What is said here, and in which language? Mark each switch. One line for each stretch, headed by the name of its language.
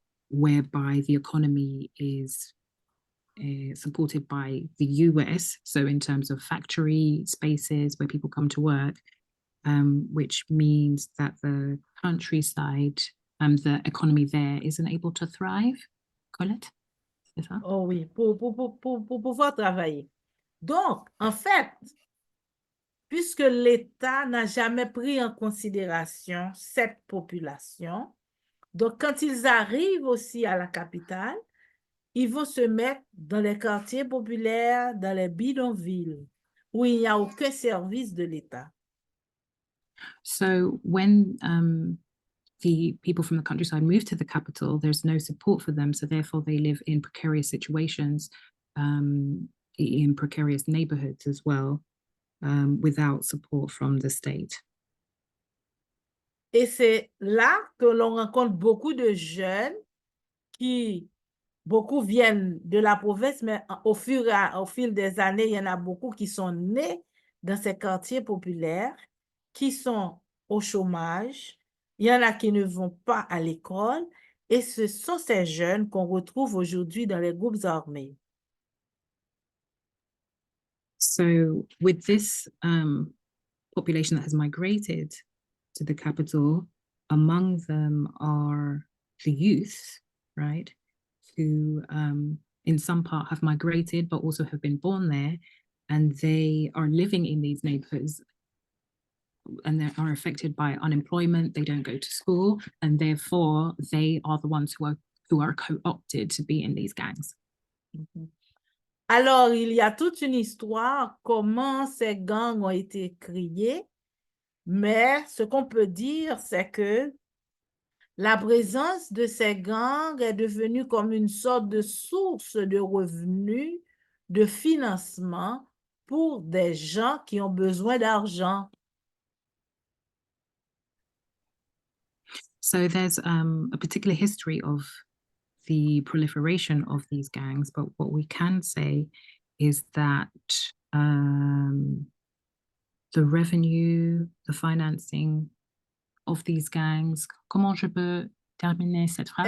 English: whereby the economy is supported by the US, so in terms of factory spaces where people come to work, which means that the countryside, the economy there isn't able to thrive.
French: Colette, c'est ça? Oh oui, pour pouvoir travailler. Donc, en fait, puisque l'État n'a jamais pris en considération cette population, donc quand ils arrivent aussi à la capitale, ils vont se mettre dans les quartiers populaires, dans les bidonvilles, où il n'y a aucun service de l'État.
English: So when the people from the countryside move to the capital, there's no support for them. So therefore they live in precarious situations, in precarious neighborhoods as well, without support from the state.
French: Et c'est là que l'on rencontre beaucoup de jeunes qui, beaucoup viennent de la province, mais au fil des années, il y en a beaucoup qui sont nés dans ces quartiers populaires, qui sont au chômage. Il y en a qui ne vont pas à l'école. Et ce sont ces jeunes qu'on retrouve aujourd'hui dans les groupes armés.
English: So with this population that has migrated to the capital, among them are the youth, right, who in some part have migrated but also have been born there, and they are living in these neighborhoods and they are affected by unemployment, they don't go to school, and therefore they are the ones who are co-opted to be in these gangs. Alors, il y a toute une histoire, comment ces gangs ont été créés, mais ce qu'on peut dire, c'est que la présence de ces gangs est devenue comme une sorte de source de revenus, de financement pour des gens qui ont besoin d'argent. So there's a particular history of the proliferation of these gangs, but what we can say is that the revenue, the financing of these gangs,
French: comment je peux terminer cette phrase?